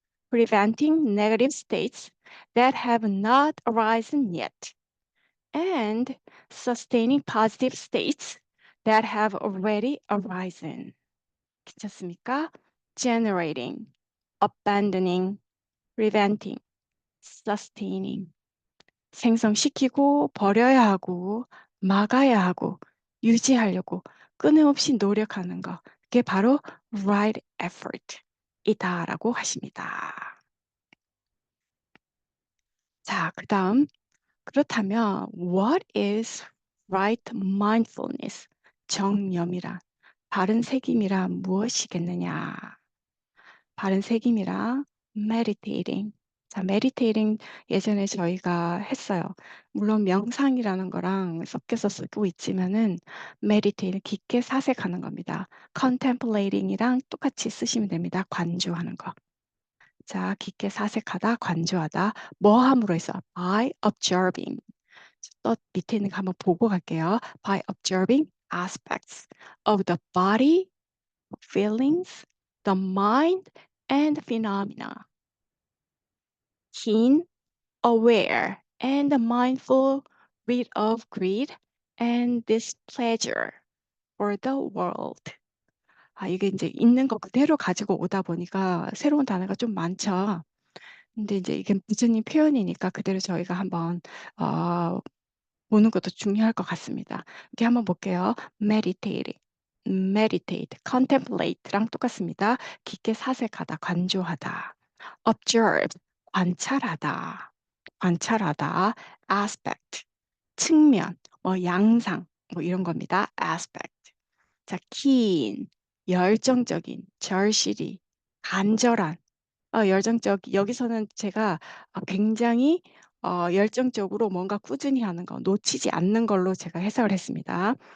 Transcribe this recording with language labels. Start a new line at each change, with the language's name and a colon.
English: Preventing negative states that have not arisen yet. And sustaining positive states that have already arisen.
Korean: 괜찮습니까?
English: Generating, abandoning, preventing, sustaining.
Korean: 생성시키고 버려야 하고 막아야 하고 유지하려고 끊임없이 노력하는 거. 그게 바로 right effort 이다라고 하십니다. 자, 그다음 그렇다면
English: what is right mindfulness?
Korean: 정념이란 바른 새김이란 무엇이겠느냐? 바른 새김이란 meditating. 자, meditating 예전에 저희가 했어요. 물론 명상이라는 거랑 섞여서 쓰고 있지만은 meditating 깊게 사색하는 겁니다. contemplating이랑 똑같이 쓰시면 됩니다. 관조하는 거. 자, 깊게 사색하다, 관조하다. 뭐 함으로 해서
English: by observing.
Korean: 또 밑에 있는 거 한번 보고 갈게요.
English: By observing aspects of the body, feelings, the mind, and phenomena. Keen, aware, and mindful, rid of greed and displeasure for the world.
Korean: 아, 이게 이제 있는 거 그대로 가지고 오다 보니까 새로운 단어가 좀 많죠. 근데 이제 이게 부처님 표현이니까 그대로 저희가 한번 어, 보는 것도 중요할 것 같습니다. 이렇게 한번 볼게요.
English: meditate, meditate, contemplate랑 똑같습니다.
Korean: 깊게 사색하다, 관조하다. observe, 관찰하다, 관찰하다. aspect, 측면, 뭐 양상, 뭐 이런 겁니다.
English: aspect.
Korean: 자, keen, 열정적인, 절실히, 간절한, 열정적 여기서는 제가 굉장히 열정적으로 뭔가 꾸준히 하는 거, 놓치지 않는 걸로 제가 해석을 했습니다.